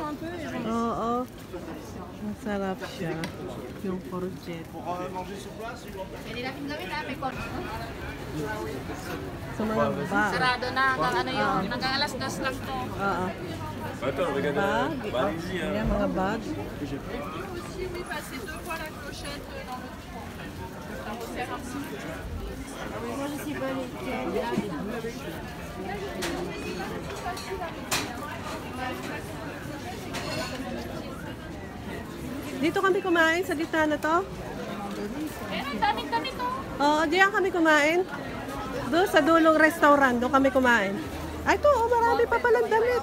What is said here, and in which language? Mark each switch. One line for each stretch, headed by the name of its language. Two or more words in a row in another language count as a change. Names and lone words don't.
Filipino: Oo. Masarap siya. Yung courgette. Pwede natin gawin na, may korjet. Sa mga bag. Sarado na, hanggang ano yun, hanggang alas 2 lang to. Oo. Bag. Ayan, mga bag.
French: Oui, passez 2 fois la clochette dans le trou. Ça vous sert un petit peu.
Filipino: Dito kami kumain sa gitna na to. Ang daming damit to. Oo, diyan kami kumain. Doon sa dulong restaurant, doon kami kumain. Ay, ito, marami pa palang damit.